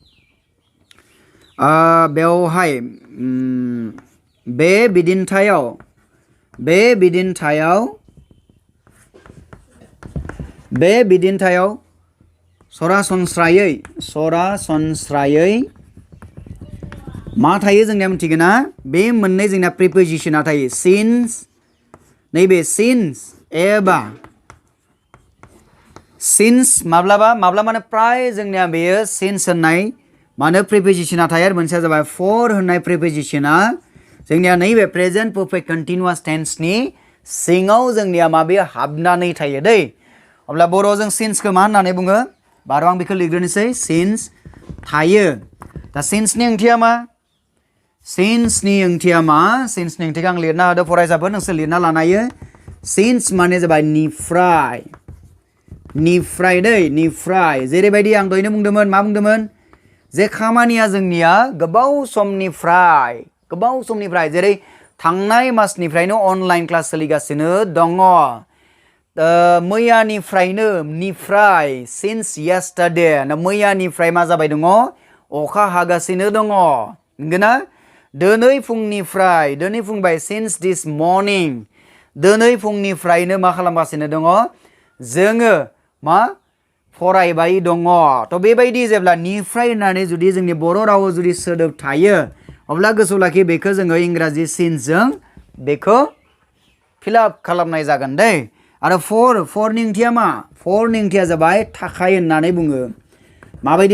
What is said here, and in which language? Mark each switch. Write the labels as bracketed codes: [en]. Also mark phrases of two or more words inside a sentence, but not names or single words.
[brx] बेवहाय बे बिदिन्थायाव सरासनस्रायै मा थायो जोंनिया मिथिगोन ना बे मोननै जोंना प्रिपोजिशना थायो सिन्स नैबे सिन्स एबा since माब्लाबा माने प्राय जोंनिया बेयो since होननाय मानो preposition थायो आरो मोनसेया जाबाय for होननाय preposition जोंनिया नैबे [en] present perfect continuous tense [brx] नि सिङाव जोंनिया माबे हाबनानै थायो दै अब्ला बर'आव जों since खौ मा होननानै बुङो बार' आं बेखौ लिरग्रोनोसै since थायो दा since नि ओंथिया मा since नि ओंथिया मा since नि ओंथिखौ आं लिरना होदो फरायसाफोर नोंसोर लिरना लानो हायो since माने जाबाय निफ्राय दै निफ्राय जेरैबायदि आं दहायनो बुंदोंमोन मा बुंदोंमोन जे खामानिया जोंनिया गोबाव समनिफ्राय जेरै थांनाय मासनिफ्रायनो [en] online class [brx] सोलिगासिनो दङ मैयानिफ्रायनो निफ्राय [en] since yesterday [brx] मैयानिफ्राय मा जाबाय दङ अखा हागासिनो दङ नंगौना दिनै फुंनिफ्राय [en] since this morning [brx] दिनै फुंनिफ्रायनो मा खालामगासिनो दङ जोङो मा फरायबाय दङ थ' बेबायदि जेब्ला निफ्राय होननानै जुदि जोंनि बर' रावाव जुदि सोदोब थायो अब्ला गोसोआव लाखि बेखौ जोङो इंराजि since जों बेखौ फिलआप खालामनाय जागोन दै आरो for नि ओंथिया मा for नि ओंथिया जाबाय थाखाय होननानै बुङो माबायदि